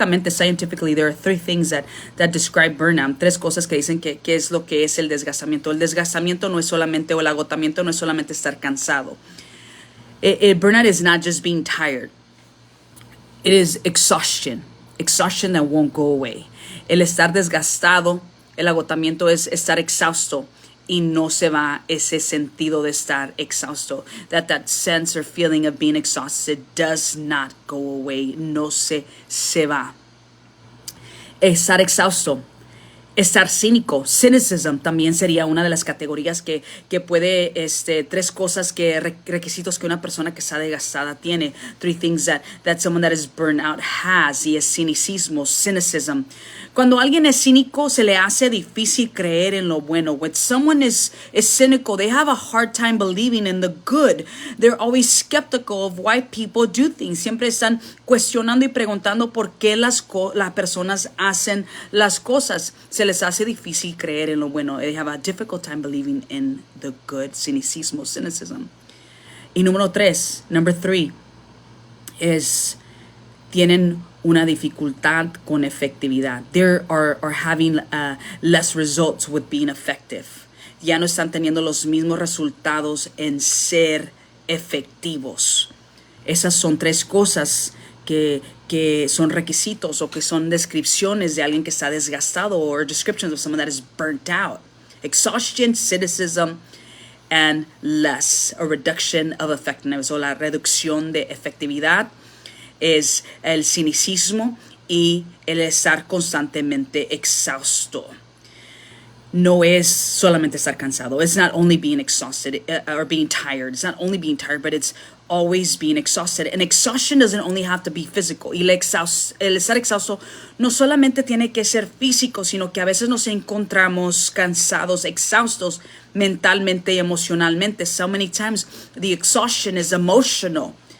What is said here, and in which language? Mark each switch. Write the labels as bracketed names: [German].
[English] Scientifically, there are three things that describe burnout. [Spanish] Tres cosas que dicen que es lo que es el desgastamiento. El desgastamiento no es solamente, o el agotamiento no es solamente estar cansado. [English] Burnout is not just being tired. It is exhaustion that won't go away. [Spanish] El estar desgastado, el agotamiento es estar exhausto, y no se va ese sentido de estar exhausto. [English] That sense or feeling of being exhausted does not go away. [Spanish] No se va. Estar exhausto. Estar cínico. Cynicism también sería una de las categorías que puede, tres cosas requisitos que una persona que está desgastada tiene. [English] Three things that someone that is burned out has. [Spanish] Y es cynicismo, cynicism. Cuando alguien es cínico, se le hace difícil creer en lo bueno. [English] When someone is cynical, they have a hard time believing in the good. They're always skeptical of why people do things. [Spanish] Siempre están cuestionando y preguntando por qué las personas hacen las cosas. Se les hace difícil creer en lo bueno. [English] They have a difficult time believing in the good. [Spanish] Cynicismo, cynicism. Y [English] number three, [Spanish] tienen una dificultad con efectividad. [English] They are having less results with being effective. [Spanish] Ya no están teniendo los mismos resultados en ser efectivos. Esas son tres cosas que son requisitos, o que son descripciones de alguien que está desgastado, [English] or descriptions of someone that is burnt out. Exhaustion, cynicism, and less, a reduction of effectiveness, [Spanish] o la reducción de efectividad es el cynicismo, y el estar constantemente exhausto. No es solamente estar cansado. [English] It's not only being exhausted or being tired. It's not only being tired, but it's always being exhausted. And exhaustion doesn't only have to be physical. [Spanish] Y el estar exhausto no solamente tiene que ser físico, sino que a veces nos encontramos cansados, exhaustos mentalmente y emocionalmente. [English] So many times the exhaustion is emotional.